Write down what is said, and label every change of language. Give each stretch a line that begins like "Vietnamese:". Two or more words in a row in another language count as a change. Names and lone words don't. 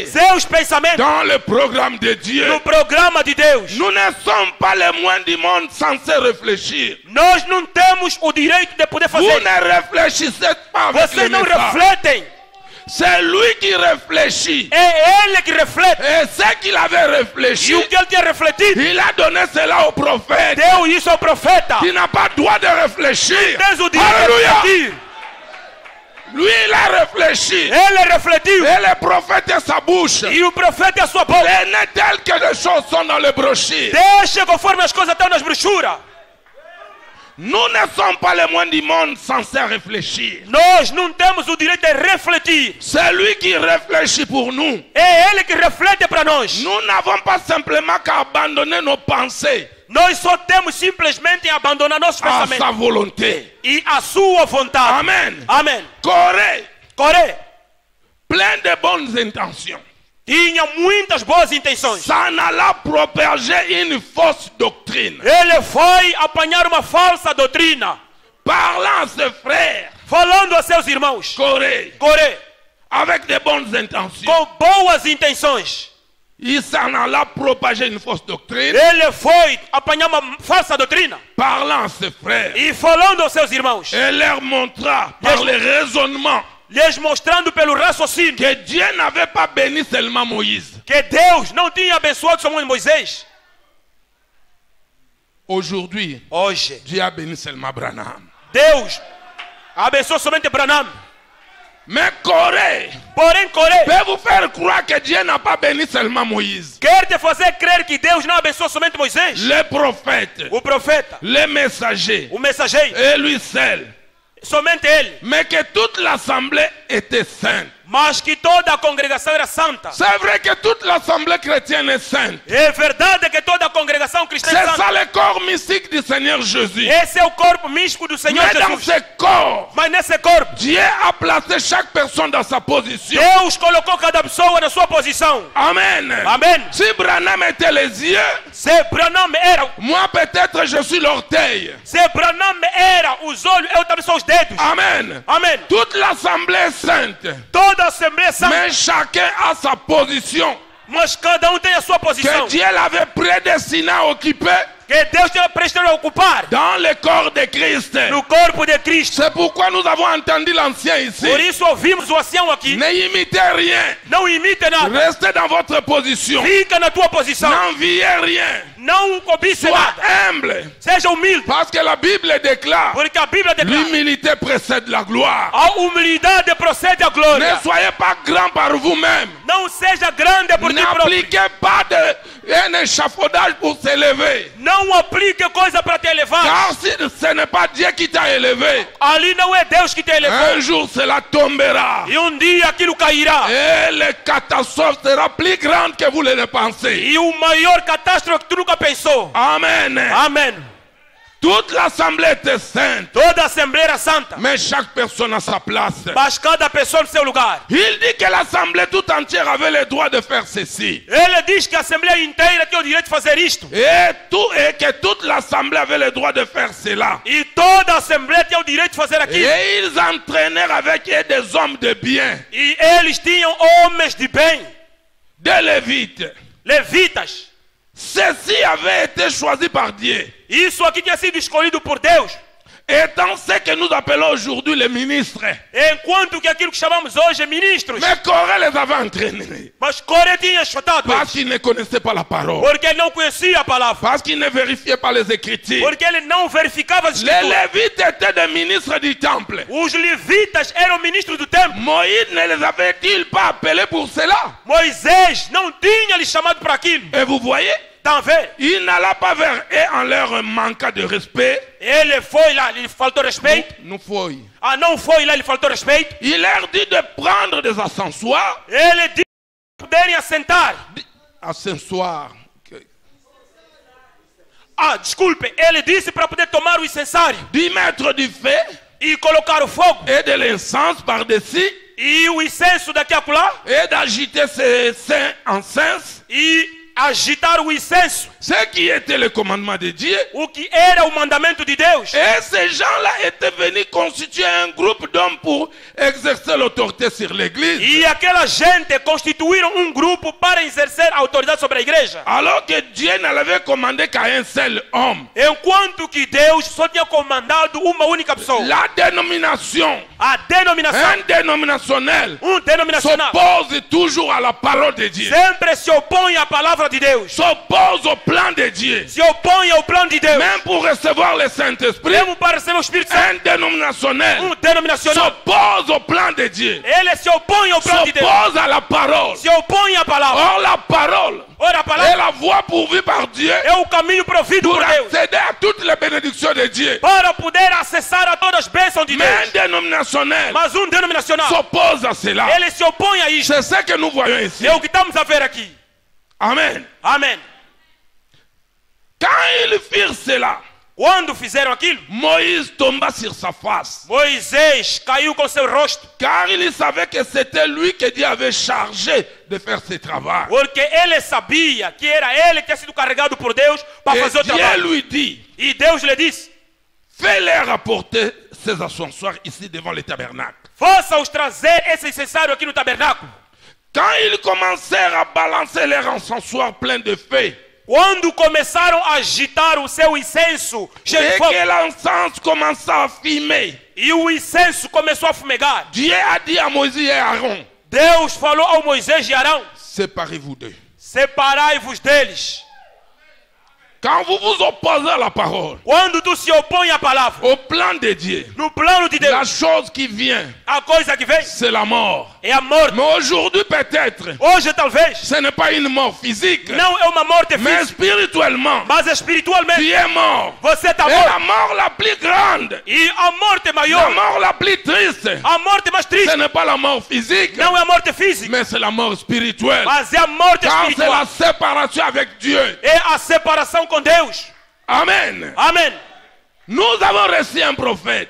Portuguese: seus pensamentos
French: dans le programme de Dieu.
Portuguese: no programa de Deus.
French: Nous ne sommes pas les moins du monde censés réfléchir.
Portuguese: Nós não temos o direito de poder
French: Vous
Portuguese: fazer.
French: ne réfléchissez pas avec les
Portuguese: Vocês não
French: messages.
Portuguese: refletem.
French: C'est lui qui réfléchit.
Portuguese: É ele que reflete.
French: Et ce qu'il avait réfléchi,
Portuguese: E o que ele tinha refletido,
French: il a donné cela au prophète.
Portuguese: deu isso ao profeta.
French: Tu n'as pas droit de réfléchir.
Portuguese: Tens o direito de
French: Alléluia.
Portuguese: refletir.
French: Lui, il a réfléchi.
Portuguese: Ele refletiu.
French: Et le prophète est sa bouche.
Portuguese: E o profeta é a sua boca.
French: Ce n'est tel que les choses sont dans les brochures.
Portuguese: Deixa conforme as coisas estão nas brochuras.
French: Nous ne sommes pas les moins du monde censés réfléchir.
Portuguese: Nós não temos o direito de refletir.
French: C'est lui qui réfléchit pour nous.
Portuguese: É ele que reflete para nós.
French: Nous n'avons pas simplement qu'à abandonner nos pensées
Portuguese: Nós só temos simplesmente abandonar nossos
French: à
Portuguese: pensamentos
French: sa volonté.
Portuguese: e a sua vontade.
French: Amen.
Portuguese: Amém.
French: Corée,
Portuguese: Coré
French: plein de bonnes intentions.
Portuguese: tinha muitas boas intenções.
French: Ça n'alla propager une fausse doctrine.
Portuguese: Ele foi apanhar uma falsa doutrina,
French: Parlant à ses frères,
Portuguese: falando a seus irmãos.
French: Corée,
Portuguese: Coré,
French: avec de bonnes intentions.
Portuguese: com boas intenções.
French: Il s'en alla propager une fausse doctrine.
Portuguese: Ele foi apanhar uma falsa doutrina
French: Parlant à ses frères.
Portuguese: e falando aos seus irmãos,
French: Et leur montra par le raisonnement
Portuguese: lhes mostrando pelo raciocínio
French: que Dieu n'avait pas béni seulement Moïse.
Portuguese: que Deus não tinha abençoado somente Moisés.
French: Aujourd'hui,
Portuguese: Hoje,
French: Dieu a béni seulement Branham.
Portuguese: Deus abençoou somente Branham.
French: Mais Corée
Portuguese: Porém, Coré
French: peut vous faire croire que Dieu n'a pas béni seulement Moïse.
Portuguese: quer te fazer crer que Deus não abençoou somente Moisés,
French: Les prophètes,
Portuguese: o profeta,
French: les messagers,
Portuguese: o mensageiro,
French: et lui seul.
Portuguese: somente ele,
French: Mais que toute l'assemblée était sainte.
Portuguese: mas que toda a congregação era santa.
French: C'est vrai que toute l'assemblée chrétienne est sainte.
Portuguese: É verdade que toda a congregação cristã é
French: C'est
Portuguese: santa.
French: ça le corps mystique du Seigneur Jésus.
Portuguese: Esse é o corpo místico do Senhor
French: Mais dans
Portuguese: Jesus.
French: ce corps,
Portuguese: Mas nesse corpo,
French: Dieu a placé chaque personne dans sa position.
Portuguese: Deus colocou cada pessoa na sua posição.
French: Amen.
Portuguese: Amém.
French: Si Branham était les yeux,
Portuguese: Se Branham era,
French: moi peut-être je suis l'orteil.
Portuguese: se Branham era os olhos, eu também sou os dedos.
French: Amen.
Portuguese: Amém.
French: Toute l'assemblée est sainte.
Portuguese: Toda a Assembleia é santa,
French: Mais chacun a sa position
Portuguese: mas cada tem a sua posição.
French: que Dieu l'avait prédestiné à occuper
Portuguese: Que Deus tinha prestado a ocupar
French: dans le corps de Christ.
Portuguese: no corpo de Cristo.
French: C'est pourquoi nous avons entendu l'ancien ici.
Portuguese: Por isso ouvimos o ancião aqui.
French: Ne imitez rien.
Portuguese: Não imite nada.
French: Restez dans votre position.
Portuguese: Fica na tua posição.
French: N'enviez rien.
Portuguese: Não cobice
French: Sois
Portuguese: nada.
French: humble.
Portuguese: Seja humilde.
French: Parce que la Bible déclare
Portuguese: Porque a Bíblia declara:
French: l'humilité précède la gloire.
Portuguese: a humildade procede a
French: Ne
Portuguese: glória.
French: soyez pas grand par vous-même.
Portuguese: Não seja grande por ti próprio.
French: N'appliquez pas un échafaudage pour s'élever.
Portuguese: Não aplique coisa para te elevar.
French: Car si ce n'est pas Dieu qui t'a élevé,
Portuguese: Ali não é Deus que te elevou.
French: un jour cela tombera.
Portuguese: E dia aquilo cairá.
French: Et la catastrophe sera plus grande que vous le pensez.
Portuguese: E o maior catástrofe que tu nunca pensou.
French: Amen.
Portuguese: Amém.
French: Toute l'assemblée était sainte,
Portuguese: Toda a Assembleia era santa.
French: mais chaque personne a sa place.
Portuguese: Mas cada pessoa no seu lugar.
French: Il dit que l'assemblée tout entière avait le droit de faire ceci.
Portuguese: Ele diz que a Assembleia inteira tem o direito de fazer isto.
French: Et que toute l'assemblée avait le droit de faire cela.
Portuguese: E toda a Assembleia tem o direito de fazer aquilo.
French: Et ils entraînèrent avec eux des hommes de bien,
Portuguese: E eles tinham homens de bem,
French: des Lévites.
Portuguese: levitas.
French: Ceci avait été choisi par Dieu.
Portuguese: Isso aqui tinha sido escolhido por Deus.
French: étant ce que nous appelons aujourd'hui les ministres.
Portuguese: Enquanto que aquilo que chamamos hoje ministros.
French: Mais Corée les avait entraînés.
Portuguese: Mas Coré tinha chutado
French: Parce qu'ils ne connaissaient pas la parole.
Portuguese: porque ele não conhecia a palavra.
French: Parce qu'ils ne vérifiaient pas les Écritures.
Portuguese: Porque ele não verificava as
French: Les
Portuguese: escrituras.
French: Lévites étaient des ministres du temple.
Portuguese: Os levitas eram ministros do templo.
French: Moïse ne les avait-il pas appelés pour cela?
Portuguese: Moisés não tinha lhe chamado para aquilo.
French: Et vous voyez,
Portuguese: Tá vendo?
French: il n'alla pas vers eux en leur manquant de respect.
Portuguese: Ele foi lá, lhe faltou respeito.
French: Nous foi.
Portuguese: Ah, não foi lá, lhe faltou respeito.
French: Il leur dit de prendre des ascensoirs.
Portuguese: Ele disse para poderem assentar.
French: Ascensoirs.
Portuguese: Ah, desculpe, ele disse para poder tomar o incensário
French: D'y mettre du feu
Portuguese: e colocar o fogo
French: et de l'encens par-dessus
Portuguese: e o incenso daqui a acolá
French: et d'agiter ces saints encens.
Portuguese: e agitar o incenso,
French: Ce qui était le commandement de Dieu.
Portuguese: o que era o mandamento de Deus.
French: Et ces gens-là étaient venus constituer un groupe d'hommes pour exercer l'autorité sur l'église.
Portuguese: E aquela gente constituíram um grupo para exercer a autoridade sobre a igreja.
French: Alors que Dieu n'avait commandé qu'à un seul homme.
Portuguese: Enquanto que Deus só tinha comandado uma única pessoa.
French: La dénomination,
Portuguese: A denominação,
French: un dénominationnel,
Portuguese: denominacional,
French: s'oppose toujours à la parole de Dieu.
Portuguese: sempre se opõe à palavra de Deus.
French: S'oppose au plan de Dieu.
Portuguese: Se opõe ao plano de Deus.
French: Même pour recevoir le Saint-Esprit,
Portuguese: Mesmo para receber o Espírito Santo,
French: un dénominationnel
Portuguese: denominacional,
French: s'oppose au plan de Dieu.
Portuguese: ele se opõe ao plano de Deus.
French: S'oppose à la parole.
Portuguese: Se opõe à palavra.
French: Or, la parole
Portuguese: Ora, a
French: est
Portuguese: palavra
French: la voie pourvue par Dieu
Portuguese: é o caminho provido
French: pour
Portuguese: por Deus
French: accéder à toutes les bénédictions de Dieu.
Portuguese: para poder acessar a todas as bênçãos de
French: Mais un
Portuguese: Deus.
French: dénominationnel
Portuguese: Mas denominacional,
French: s'oppose à cela.
Portuguese: ele se opõe a isto.
French: C'est ce que nous voyons ici.
Portuguese: É o que estamos a ver aqui.
French: Amen.
Portuguese: Amém.
French: Quand ils firent cela,
Portuguese: Quando fizeram aquilo,
French: Moïse tomba sur sa face.
Portuguese: Moisés caiu com seu rosto,
French: Car il savait que c'était lui que Dieu avait chargé de faire ce travail.
Portuguese: porque ele sabia que era ele que tinha sido carregado por Deus para
French: Et
Portuguese: fazer o
French: Dieu
Portuguese: trabalho.
French: lui dit,
Portuguese: E Deus lhe disse:
French: fais-leur apporter ces ascensoirs ici devant le tabernacle.
Portuguese: faça-os trazer esse incensário aqui no tabernáculo.
French: Quand ils commencèrent à balancer leur encensoir plein de feu,
Portuguese: Quando começaram a agitar o seu incenso cheio de
French: et
Portuguese: fogo,
French: que l'encens commença à fumer,
Portuguese: e o incenso começou a fumegar,
French: Dieu a dit à Moïse et à Aaron,
Portuguese: Deus falou ao Moisés e Arão:
French: séparez-vous d'eux.
Portuguese: separai-vos deles.
French: Quand vous vous opposez à la parole,
Portuguese: Quando tu se opõe à palavra,
French: au plan de Dieu,
Portuguese: no plano de
French: la
Portuguese: Deus,
French: chose qui vient,
Portuguese: a coisa que vem
French: c'est la mort.
Portuguese: é a morte.
French: Mais aujourd'hui, peut-être,
Portuguese: Hoje talvez
French: ce n'est pas une mort physique,
Portuguese: não é uma morte
French: mais
Portuguese: física,
French: spirituellement,
Portuguese: mas espiritualmente
French: tu es mort.
Portuguese: você está
French: Et
Portuguese: morto.
French: la mort la plus grande,
Portuguese: E a morte
French: la
Portuguese: maior,
French: mort la plus triste,
Portuguese: a morte mais
French: ce
Portuguese: triste,
French: n'est pas la mort physique,
Portuguese: não é a morte física,
French: mais c'est la mort spirituelle.
Portuguese: mas é a morte
French: Car c'est la
Portuguese: espiritual.
French: séparation avec Dieu.
Portuguese: É a separação com Deus.
French: Amen.
Portuguese: Amém.
French: Nous avons reçu un prophète.